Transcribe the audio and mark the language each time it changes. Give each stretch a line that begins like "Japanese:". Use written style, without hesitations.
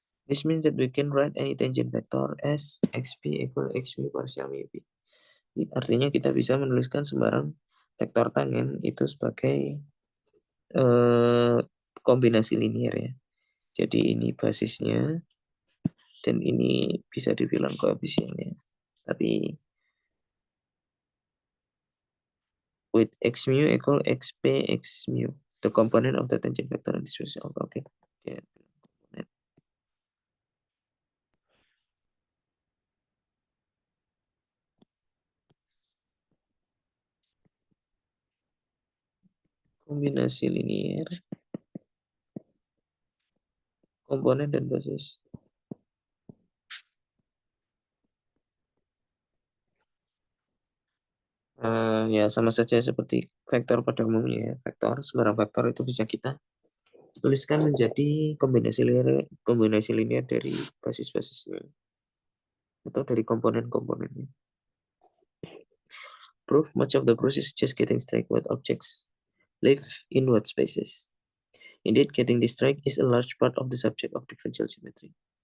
English: This means that we can write any tangent vector as xp equal x mu partial mu p.
Indonesian: Artinya kita bisa menuliskan sembarang vektor tangen itu sebagai kombinasi linear ya. Jadi ini basisnya dan ini bisa dibilang koefisiennya. Tapi
English: with x mu equal xp x mu, the component of the tangent vector in this space. Okay. Yeah.
Indonesian: Kombinasi linear, komponen dan basis. Ya sama saja seperti vektor pada umumnya ya. Vektor, sembarang vektor itu bisa kita tuliskan menjadi kombinasi linear dari basis-basisnya atau dari komponen-komponennya.
English: Proof much of the process just getting straight what objects live in what spaces. Indeed, getting this straight is a large part of the subject of differential geometry.